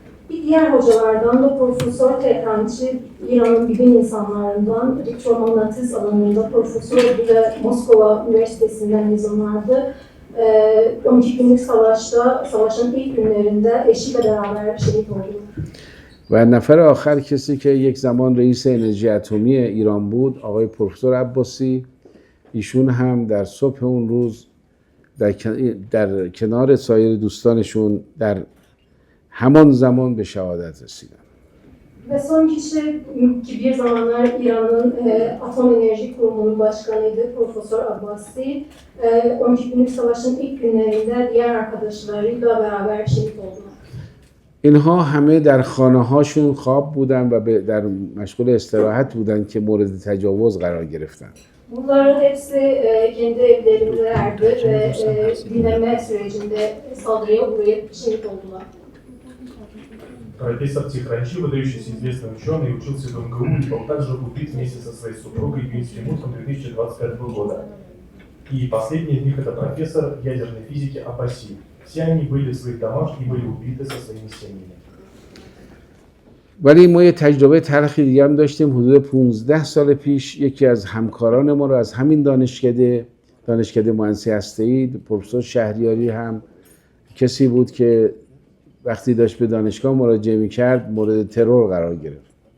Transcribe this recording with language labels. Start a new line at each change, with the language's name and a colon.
Turkish: Bir diğer hocalardan da Profesör Tehrançı, İran'ın bilim insanlarından, elektromagnetis alanında profesördü ve Moskova Üniversitesi'nden mezunlardı. 12 günlük savaşta, savaşın ilk günlerinde eşiyle beraber şehit oldular.
Persian: و نفر آخر کسی که یک زمان رئیس انرژی اتمی ایران بود، آقای پروفسور عباسی، ایشون هم در صبح اون روز در کنار سایر دوستانشون در همان زمان به شهادت رسیدن.
Turkish: Ve son kişi ki bir zamanlar İran'ın Atom Enerji Kurumu'nun başkanıydı, Profesör Abbasi. 12 günlük savaşın ilk günlerinde diğer arkadaşlarıyla beraber şehit oldular.
Persian: اینها همه در خانه‌هاشون خواب بودن و در مشغول استراحت بودن که مورد تجاوز قرار گرفتن.
Turkish: Bunların hepsi kendi evlerindelerdi ve dinleme sürecinde saldırıya uğrayıp şehit oldular.
Russian: Профессор Тихранчи, выдающийся известный ученый, учился в МГУ и был также убит вместе со своей супругой июньским утром 2025 года. И последний из них это профессор ядерной физики Аббаси. Все они были в своих домах и были убиты со своими семьями.
Persian: ولی ما یه تجربه تلخی دیگه هم داشتیم. حدود 15 سال پیش یکی از همکاران ما رو از همین دانشکده مهندسی هسته‌ای، پروفسور شهریاری هم کسی بود که وقتی داشت به دانشگاه مراجعه می‌کرد مورد ترور قرار گرفت.